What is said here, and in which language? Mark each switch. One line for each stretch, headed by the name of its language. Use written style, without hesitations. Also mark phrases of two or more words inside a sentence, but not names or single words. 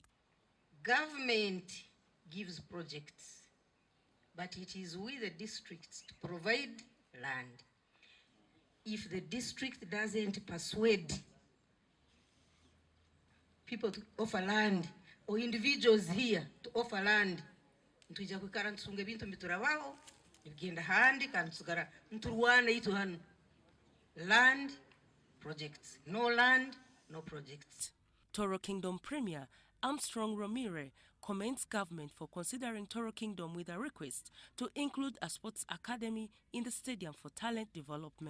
English: Government gives projects, but it is with the districts to provide land. If the district doesn't persuade people to offer land, or individuals here to offer land,
Tooro: ntujja kwikara ntusunga ebintu mbiturabaho nibigenda handi kandi tusugara nturwana yitu hano.
English: Land, projects. No land, no projects. Toro Kingdom Premier Armstrong Romire commends government for considering Toro Kingdom with a request to include a sports academy in the stadium for talent development.